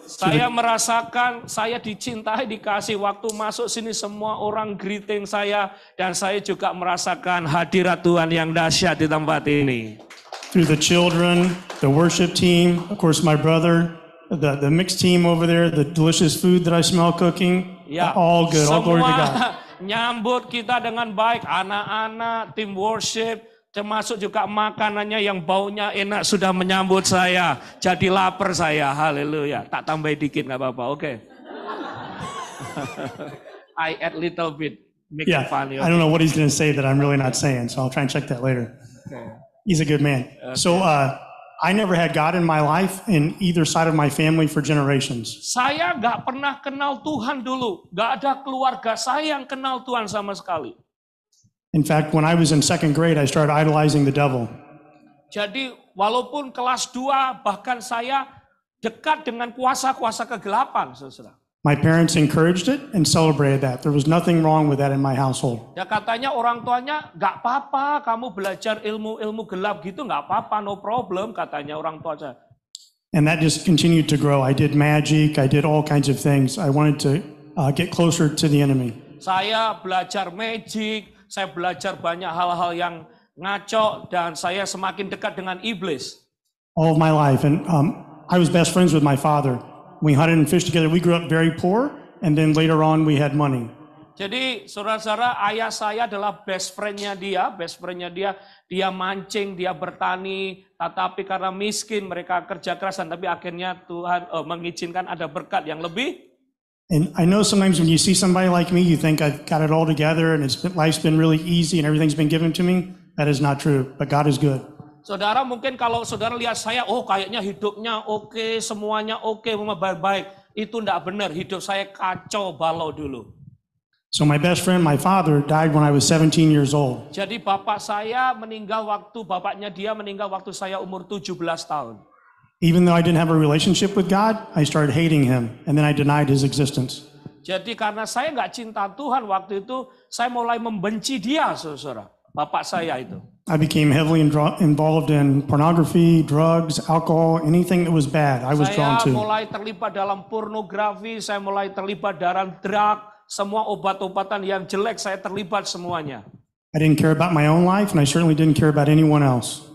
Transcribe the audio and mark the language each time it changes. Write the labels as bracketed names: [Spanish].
[Indonesian] Saya merasakan saya dicintai, dikasih. Waktu masuk sini semua orang greeting saya dan saya juga merasakan hadirat Tuhan yang dahsyat di tempat ini. [English] Through the children, the worship team, of course my brother, the mixed team over there, the delicious food that I smell cooking. [Indonesian] Ya, [English] all good, all glory to God. [Indonesian] Nyambut kita dengan baik, anak-anak, tim worship, termasuk juga makanannya yang baunya enak sudah menyambut saya. Jadi lapar saya, haleluya. Tak tambah dikit nggak apa-apa, oke. [English] I add little bit, make it funny. I don't know what he's going to say that I'm really not saying, so I'll try and check that later. Okay. He's a good man. Okay. So, I never had God in my life in either side of my family for generations. [Indonesian] Saya nggak pernah kenal Tuhan dulu. Nggak ada keluarga saya yang kenal Tuhan sama sekali. [English] In fact, when I was in second grade, I started idolizing the devil. [Indonesian] Jadi walaupun kelas 2, bahkan saya dekat dengan kuasa-kuasa kegelapan, saudara. [English] My parents encouraged it and celebrated that. There was nothing wrong with that in my household. [Indonesian] Ya katanya orang tuanya, nggak apa-apa kamu belajar ilmu gelap gitu, nggak apa-apa, [English] no problem, [Indonesian] katanya orang tua saya. [English] And that just continued to grow. I did magic, I did all kinds of things. I wanted to get closer to the enemy. [Indonesian] Saya belajar magic, saya belajar banyak hal-hal yang ngaco, dan saya semakin dekat dengan iblis. [English] All of my life, and I was best friends with my father. We hunted and fished together. We grew up very poor, and then later on we had money. [Indonesian] Jadi saudara-saudara, ayah saya adalah best friend-nya dia. Dia mancing, dia bertani, tetapi karena miskin mereka kerja keras, tapi akhirnya Tuhan mengizinkan ada berkat yang lebih. [English] And I know sometimes when you see somebody like me, you think I've got it all together and life's been really easy and everything's been given to me. That is not true, but God is good. [Indonesian] Saudara, mungkin kalau saudara lihat saya, oh kayaknya hidupnya oke, semuanya oke, baik-baik. Itu enggak benar, hidup saya kacau balau dulu. [English] So my best friend, my father, died when I was 17 years old. [Indonesian] Jadi bapaknya dia meninggal waktu saya umur 17 tahun. [English] Even though I didn't have a relationship with God, I started hating him, and then I denied his existence. [Indonesian] Jadi karena saya nggak cinta Tuhan waktu itu, saya mulai membenci dia, saudara. Bapak saya itu. [English] I became heavily involved in pornography, drugs, alcohol, anything that was bad. I was drawn to. [Indonesian] Saya mulai terlibat dalam pornografi, saya mulai terlibat dalam drug, semua obat-obatan yang jelek saya terlibat semuanya. [English] I didn't care about my own life, and I certainly didn't care about anyone else.